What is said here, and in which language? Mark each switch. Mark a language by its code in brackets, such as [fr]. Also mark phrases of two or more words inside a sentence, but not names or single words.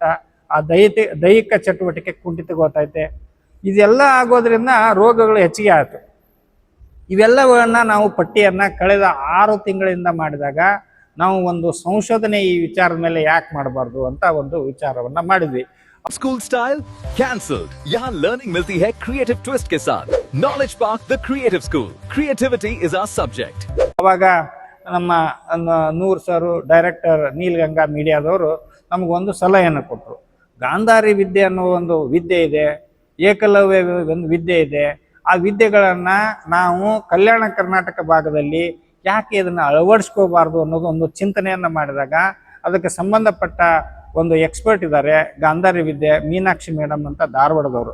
[kn] ಆ ದೈಹಿಕ ಚಟುವಟಿಕೆ ಕುಂಠಿತಗೊಳ್ತೈತೆ. ಇದೆಲ್ಲ ಆಗೋದ್ರಿಂದ ರೋಗಗಳು ಹೆಚ್ಚಿಗೆ ಆಯಿತು. ಇವೆಲ್ಲವನ್ನ ನಾವು ಪಟ್ಟಿಯನ್ನು ಕಳೆದ 6 ತಿಂಗಳಿಂದ ಮಾಡಿದಾಗ ನಾವು ಒಂದು ಸಂಶೋಧನೆ ಈ ವಿಚಾರದ ಮೇಲೆ ಯಾಕೆ ಮಾಡಬಾರ್ದು ಅಂತ ಒಂದು ವಿಚಾರವನ್ನ ಮಾಡಿದ್ವಿ. [en] school style cancelled, [hi] यहाँ लर्निंग मिलती है [en] creative twist [hi] के साथ. [en] Knowledge Park the Creative School, creativity is our subject. [kn] ಅವಾಗ ನಮ್ಮ ನೂರ್ ಸರ್, ಡೈರೆಕ್ಟರ್ ನೀಲಗಂಗಾ ಮೀಡಿಯಾದವರು ನಮಗೊಂದು ಸಲಹೆಯನ್ನು ಕೊಟ್ಟರು. ಗಾಂಧಾರಿ ವಿದ್ಯೆ ಅನ್ನೋ ಒಂದು ವಿದ್ಯೆ ಇದೆ, ಏಕಲವ್ಯ ಒಂದು ವಿದ್ಯೆ ಇದೆ. ಆ ವಿದ್ಯೆಗಳನ್ನು ನಾವು ಕಲ್ಯಾಣ ಕರ್ನಾಟಕ ಭಾಗದಲ್ಲಿ ಯಾಕೆ ಇದನ್ನು ಅಳವಡಿಸ್ಕೋಬಾರ್ದು ಅನ್ನೋದು ಒಂದು ಚಿಂತನೆಯನ್ನು ಮಾಡಿದಾಗ ಅದಕ್ಕೆ ಸಂಬಂಧಪಟ್ಟ ಒಂದು ಎಕ್ಸ್ಪರ್ಟ್ ಇದ್ದಾರೆ, ಗಾಂಧಾರಿ ವಿದ್ಯೆ, ಮೀನಾಕ್ಷಿ ಮೇಡಮ್ ಅಂತ ಧಾರವಾಡದವರು.